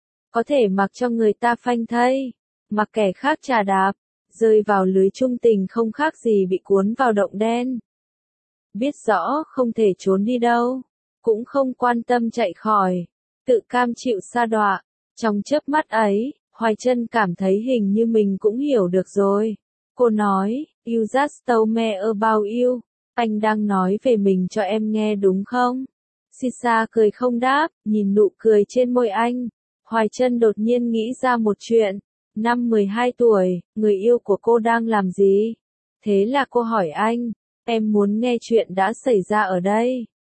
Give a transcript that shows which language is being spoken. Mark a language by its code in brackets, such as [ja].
[vi] Có thể mặc cho người ta phanh thây, mặc kẻ khác chà đạp, rơi vào lưới chung tình không khác gì bị cuốn vào động đen. Biết rõ không thể trốn đi đâu, cũng không quan tâm chạy khỏi, tự cam chịu sa đọa. Trong chớp mắt ấy, Hoài Chân cảm thấy hình như mình cũng hiểu được rồi. Cô nói, [en] "You just told me about you." [vi] Anh đang nói về mình cho em nghe đúng không? Sisa cười không đáp, nhìn nụ cười trên môi anh. Hoài Chân đột nhiên nghĩ ra một chuyện. Năm 12 tuổi, người yêu của cô đang làm gì? Thế là cô hỏi anh. Em muốn nghe chuyện đã xảy ra ở đây.